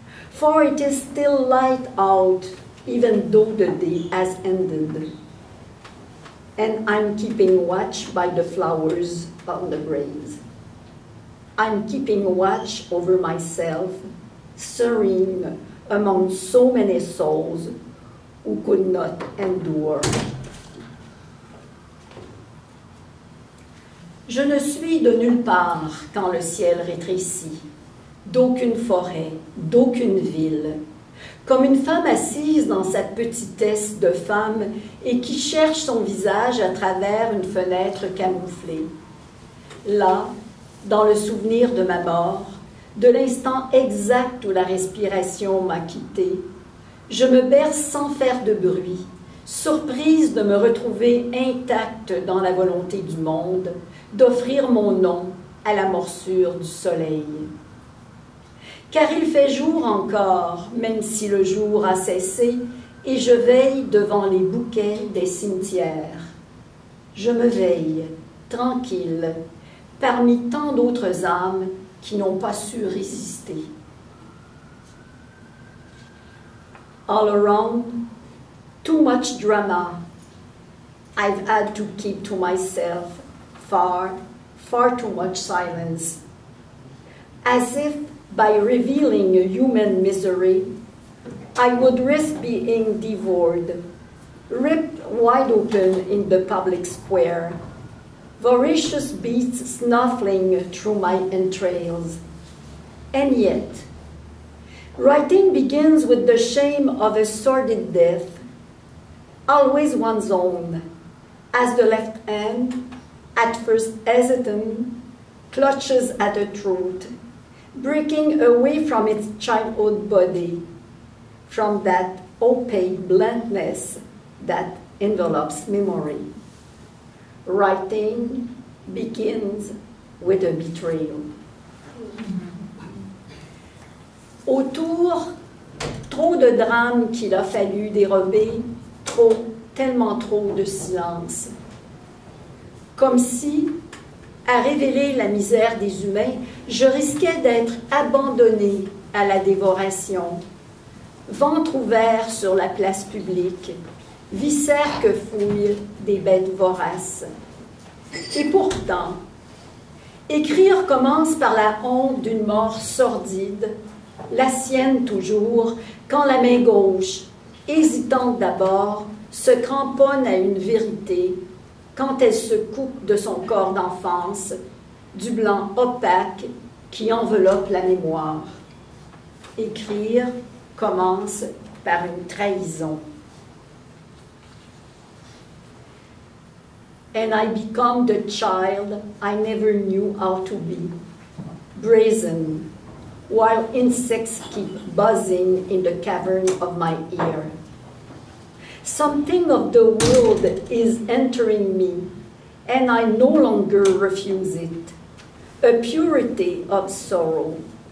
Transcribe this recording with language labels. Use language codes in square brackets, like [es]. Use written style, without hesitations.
[en] For it is still light out, even though the day has ended, and I'm keeping watch by the flowers on the graves. I'm keeping watch over myself, serene among so many souls who could not endure. [fr] Je ne suis de nulle part quand le ciel rétrécit, d'aucune forêt, d'aucune ville, comme une femme assise dans sa petitesse de femme et qui cherche son visage à travers une fenêtre camouflée. Là, dans le souvenir de ma mort, de l'instant exact où la respiration m'a quitté, je me berce sans faire de bruit, surprise de me retrouver intacte dans la volonté du monde, d'offrir mon nom à la morsure du soleil. Car il fait jour encore, même si le jour a cessé, et je veille devant les bouquets des cimetières. Je me veille, tranquille, parmi tant d'autres âmes qui n'ont pas su résister. [en] All around, too much drama. I've had to keep to myself far, far too much silence. As if by revealing human misery, I would risk being devoured, ripped wide open in the public square, voracious beasts snuffling through my entrails. And yet, writing begins with the shame of a sordid death, always one's own, as the left hand, at first hesitant, clutches at a throat, breaking away from its childhood body, from that opaque bluntness that envelops memory. Writing begins with a betrayal. [fr] Autour, trop de drames qu'il a fallu dérober, trop, tellement trop de silence. Comme si, à révéler la misère des humains, je risquais d'être abandonnée à la dévoration. Ventre ouvert sur la place publique, viscères que fouillent des bêtes voraces. Et pourtant, écrire commence par la honte d'une mort sordide, la sienne toujours, quand la main gauche, hésitante d'abord, se cramponne à une vérité, quand elle se coupe de son corps d'enfance, du blanc opaque qui enveloppe la mémoire. Écrire commence par une trahison. [en] And I become the child I never knew how to be, brazen, while insects keep buzzing in the cavern of my ear. Something of the world is entering me, and I no longer refuse it, a purity of sorrow.